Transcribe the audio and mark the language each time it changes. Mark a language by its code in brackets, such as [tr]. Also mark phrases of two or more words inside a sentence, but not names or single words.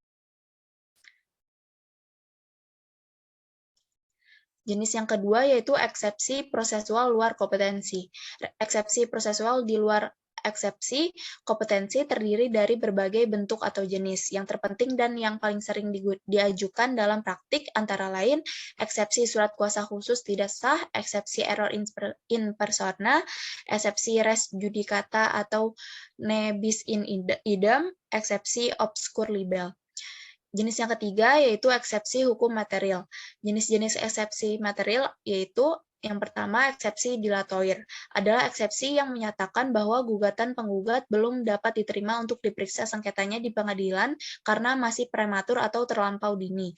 [id] Jenis yang kedua yaitu eksepsi prosesual luar kompetensi. Eksepsi prosesual di luar eksepsi kompetensi terdiri dari berbagai bentuk atau jenis. Yang terpenting dan yang paling sering diajukan dalam praktik antara lain eksepsi surat kuasa khusus tidak sah, eksepsi [la] error in persona, [id] eksepsi [la] res judicata [id] atau [la] ne bis in idem, [id] eksepsi [la] obscur libel. [id] Jenis yang ketiga yaitu eksepsi hukum material. Jenis-jenis eksepsi material yaitu yang pertama, eksepsi dilatoir adalah eksepsi yang menyatakan bahwa gugatan penggugat belum dapat diterima untuk diperiksa sengketanya di pengadilan karena masih prematur atau terlampau dini.